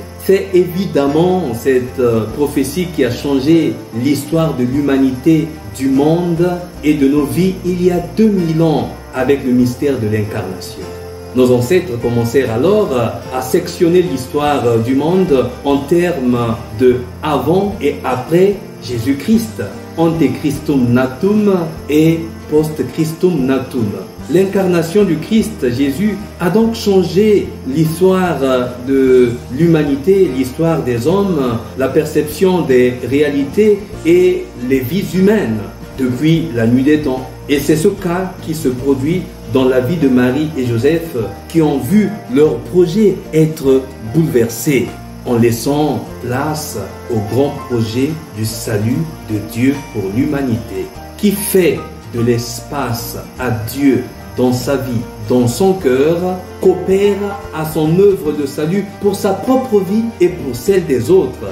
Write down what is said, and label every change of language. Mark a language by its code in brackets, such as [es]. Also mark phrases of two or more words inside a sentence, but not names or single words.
[fr] C'est évidemment cette prophétie qui a changé l'histoire de l'humanité, du monde et de nos vies il y a 2000 ans avec le mystère de l'incarnation. Nos ancêtres commencèrent alors à sectionner l'histoire du monde en termes de avant et après Jésus-Christ, [la] ante Christum natum et post Christum natum. [fr] L'incarnation du Christ, Jésus, a donc changé l'histoire de l'humanité, l'histoire des hommes, la perception des réalités et les vies humaines depuis la nuit des temps. Et c'est ce cas qui se produit dans la vie de Marie et Joseph qui ont vu leur projet être bouleversé en laissant place au grand projet du salut de Dieu pour l'humanité, qui fait de l'espace à Dieu dans sa vie, dans son cœur, coopère à son œuvre de salut pour sa propre vie et pour celle des autres.